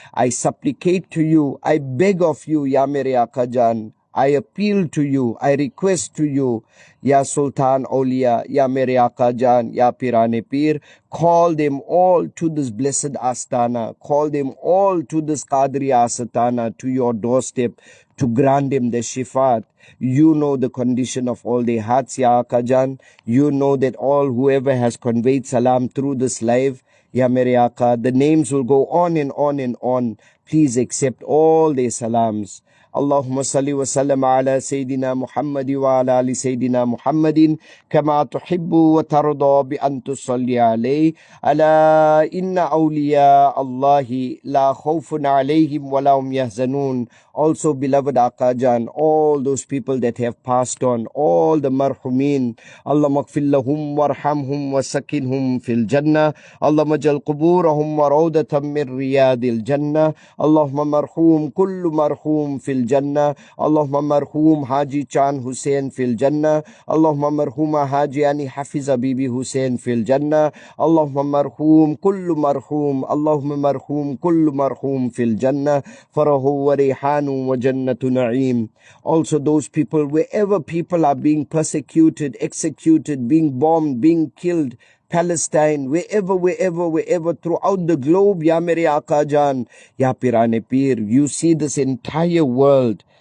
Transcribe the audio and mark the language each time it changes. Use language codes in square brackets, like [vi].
[en] I supplicate to you, I beg of you, Ya mere Aka Jan, I appeal to you, I request to you, Ya Sultan Awliya, Ya mere Aka Jan, Ya Pirane Pir, call them all to this blessed Astana, call them all to this Qadri Asatana, to your doorstep, to grant them the shifat. You know the condition of all their hearts, Ya Aka Jan. You know that all whoever has conveyed salam through this live, Ya mere Aka, the names will go on and on and on. Please accept all their salams. [ar] اللهم صل وسلم على سيدنا محمد وعلى آل سيدنا محمد كما تحب وترضى بأن تصلي عليه. ألا إن أولياء الله لا خوف عليهم ولا هم يحزنون. [en] Also, beloved Aka Jan, all those people that have passed on, all the marhumin, Allahumma [ar] اغفر لهم وارحمهم وسكنهم في الجنة. اللهم اجعل قبورهم روضة من رياض الجنة. اللهم مرحوم كل مرحوم في الجنة. اللهم مرحوم حاجی چاند حسین في الجنة. اللهم مرحوم حاجی انی حفظ بی حسین في الجنة. اللهم مرحوم كل مرحوم، اللهم مرحوم كل مرحوم في الجنة. [fa] فرح و ریحان [ar] ahsanu wa jannatu na'im. [en] Also those people, wherever people are being persecuted, executed, being bombed, being killed, Palestine, wherever, throughout the globe, Ya Mere Aka Jan, Ya Pirane Pir, you see this entire world.